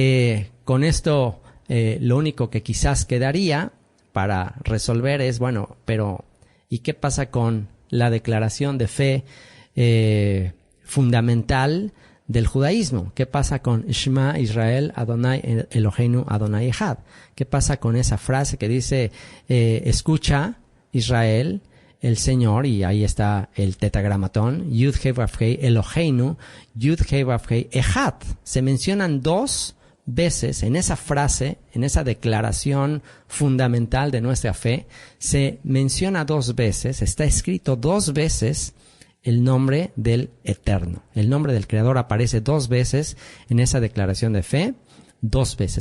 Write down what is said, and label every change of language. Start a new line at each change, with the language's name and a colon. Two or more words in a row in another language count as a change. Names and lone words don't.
Spanish: Y con esto lo único que quizás quedaría para resolver es, bueno, pero ¿y qué pasa con la declaración de fe fundamental del judaísmo? ¿Qué pasa con
Hebrew: שמע ישראל אדוני אלוהינו אדוני אחד?
Spanish: ¿Qué pasa con esa frase que dice escucha Israel, el Señor, y ahí está el tetragramatón,
Hebrew: יוד הא ואו הא אלוהינו יוד הא ואו הא אחד?
Spanish: Se mencionan 2 veces en esa frase, en esa declaración fundamental de nuestra fe, se menciona 2 veces, está escrito 2 veces el nombre del Eterno. El nombre del Creador aparece 2 veces en esa declaración de fe, 2 veces.